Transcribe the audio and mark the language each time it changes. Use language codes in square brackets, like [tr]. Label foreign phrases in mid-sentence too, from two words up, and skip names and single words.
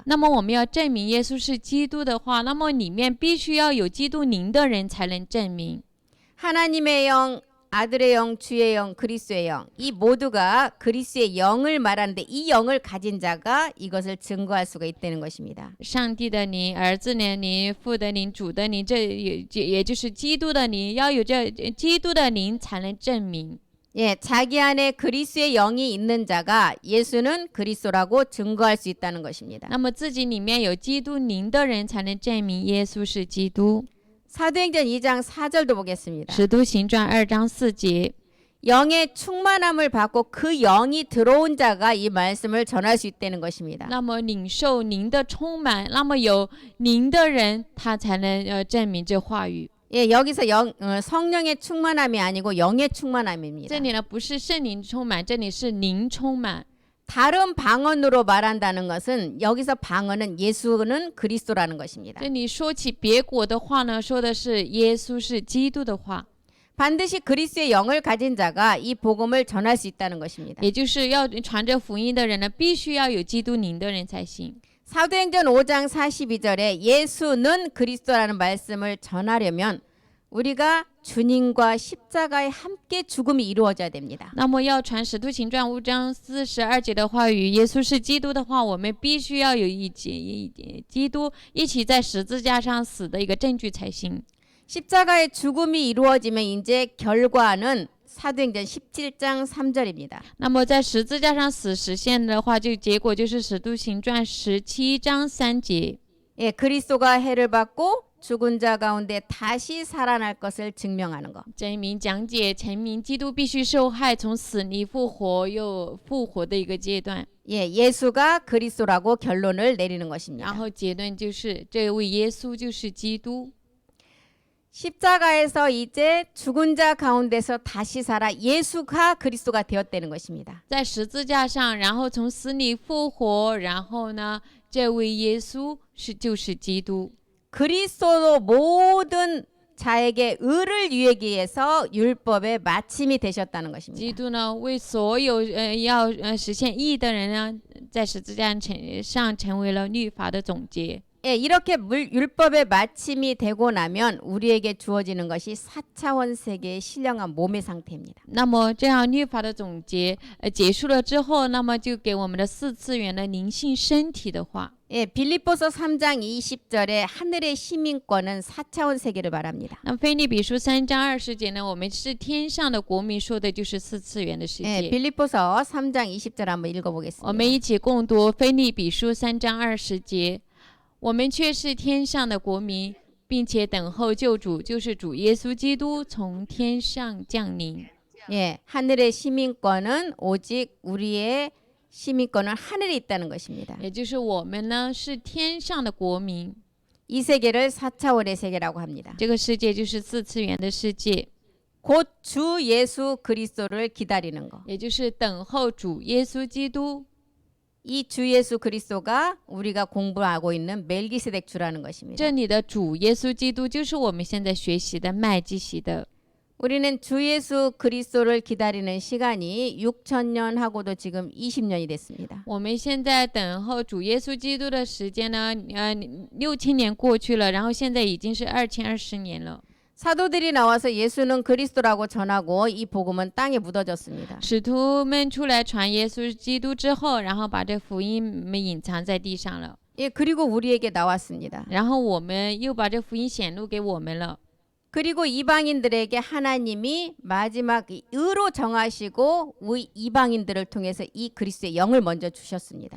[zh] 那么我们要证明耶稣是基督的话，那么里面必须要有基督灵的人才能证明。 [ko] 하나님의 영, 아들의 영, 주의 영, 그리스도의 영, 이 모두가 그리스도의 영을 말하는데 이 영을 가진 자가 이것을 증거할 수가 있다는 것입니다. [zh] 上帝的灵、儿子的灵、父的灵、主的灵，这也就是基督的灵，要有这基督的灵才能证明。 [ko] 예, 자기 안에 그리스도의 영이 있는 자가 예수는 그리스도라고 증거할 수 있다는 것입니다. [zh] 那么自己里面有基督灵的人才能证明耶稣是基督。 [ko] 사도행전 2장 4절도 보겠습니다. [zh] 使徒行传2章4节， [ko] 영의 충만함을 받고 그 영이 들어온 자가 이 말씀을 전할 수 있다는 것입니다. [zh] 那么领受灵的充满，那么有灵的人，他才能证明这话语。 [ko] 예, 여기서 성령의 충만함이 아니고 영의 충만함입니다. [zh] 这里呢不是圣灵充满，这里是灵充满。 [ko] 다른 방언으로 말한다는 것은 여기서 방언은 예수는 그리스도라는 것입니다. [zh] 这里说起别国的话呢，说的是耶稣是基督的话， [ko] 반드시 그리스도의 영을 가진 자가 이 복음을 전할 수 있다는 것입니다. [zh] 也就是要传着福音的人呢，必须要有基督灵的人才行。 [ko] 사도행전 5장 42절에 예수는 그리스도라는 말씀을 전하려면 우리가 주님과 십자가에 함께 죽음이 이루어져야 됩니다. [zh] 那么要传使徒行传5章42节的话语，耶稣是基督的话，我们必须要有基督一起在十字架上死的一个证据才行。 [ko] 십자가의 죽음이 이루어지면 이제 결과는 사도행전 17장 3절입니다. [zh] 那么在十字架上死实现的话，就结果就是使徒行传17章3节。 [ko] 예, 그리스도가 해를 받고 죽은 자 가운데 다시 살아날 것을 증명하는 것. [zh] 证明讲解陈明基督必须受害，从死里复活又复活的一个阶段。 [ko] 예, 예수가 그리스도라고 결론을 내리는 것입니다. [zh] 然后结论就是这位耶稣就是基督。 [ko] 십자가에서 이제 죽은 자 가운데서 다시 살아 예수가 그리스도가 되었다는 것입니다. [zh] 在十字架上，然后从死里复活，然后呢，这位耶稣就是基督。 [ko] 그리스도로 모든 자에게 의를 유하기 위해서 율법의 마침이 되셨다는 [zh] 基 [ko] 것입니다. [zh] 督呢，为所有要实现义的人呢，在十字架上成为了律法的总结。 [ko] 예, 이렇게 율법의 마침이 되고 나면 우리에게 주어지는 것이 4차원 세계의 신령한 몸의 상태입니다. [zh] 那么这样律法的总结结束了之后，那么就给我们的4次元的灵性身体的话。 [ko] 예, 빌립보서 3장 20절에 하늘의 시민권은 4차원 세계를 말합니다. [zh] 那腓立比书3章20节呢，我们是天上的国民，说的就是4次元的世 [ko] 예, [zh] 界。 [ko] 빌립보서 3장 20절 한번 [zh] 我们 [ko] 읽어보겠습니다. [zh] 一起共读腓立比书3章20节。我们却是天上的国民，并且等候救主，就是主耶稣基督从天上降临。 [ko] 예, 하늘의 시민권은 오직 우리의 시민권은 하늘에 있다는 것입니다. [zh] 也就是我们呢是天上的国民， [ko] 이 세계를 4차원의 세계라고 합니다. [zh] 这个世界就是4次元的世界， [ko] 곧 주 예수 그리스도를 기다리는 것. [zh] 也就是等候主耶稣基督。 [ko] 이 주 예수 그리스도가 우리가 공부하고 있는 멜기세덱 주라는 것입니다. [zh] 这里的主耶稣基督就是我们现在学习的麦基洗德。 [ko] 우리는 주 예수 그리스도를 기다리는 시간이 6,000년 하고도 지금 20년이 됐습니다. [zh] 我们现在等候主耶稣基督的时间呢，6000年过去了，然后现在已经是2020年了。 [ko] 사도들이 나와서 예수는 그리스도라고 전하고 이 복음은 땅에 묻어졌습니다. [zh] 使徒们出来传耶稣基督之后，然后把这福音隐藏在地上了。 [ko] 예, 그리고 우리에게 나왔습니다. [zh] 然后我们又把这福音显露给我们了。 [ko] 그리고 이방인들에게 하나님이 마지막 의로 정하시고 우리 이방인들을 통해서 이 그리스도의 영을 먼저 주셨습니다.